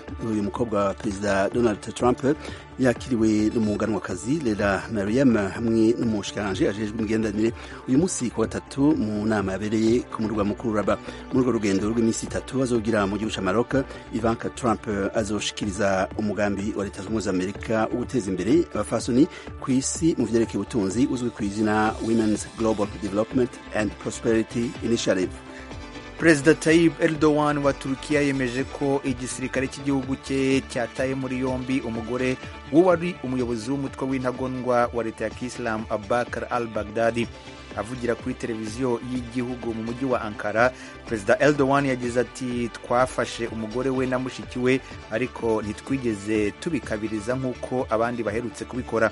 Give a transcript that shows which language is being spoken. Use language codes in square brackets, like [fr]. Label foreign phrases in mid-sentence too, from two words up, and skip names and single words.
[rn] Uyu mukobwa wa Perezida Donald Trump yakiriwe n'umuganwakazi Lela Mariam hamwe n'umushikiranganje ajejwe imigenderanire uyu munsi ku gatatu mu nama yabereye ku murwa mukuru Rabat. Muri urwo rugendo rw'iminsi 3 azogira mu gihugu ca Maroc, Ivanka Trump azoshikiriza umugambi wa Leta Zunze Amerika wo guteza imbere abafasoni ku isi mu vyerekeye ubutunzi uzwi ku izina Women's Global Development and Prosperity Initiative. [rw] Perezida Tayyip Erdogan wa Turukiya yemeje ko igisirikare cy'igihugu cye cyataye muri yombi umugore wari umuyobozi w'umutwe w'intagondwa wa leta ya Kisilamu Abubakar al-Baghdadi. Avugira kuri televiziyo y'igihugu mu mujyi wa Ankara, Perezida Erdogan yagize ati, twafashe umugore we na mushiki we ariko ntitwigeze tubikabiriza nk'uko abandi baherutse kubikora.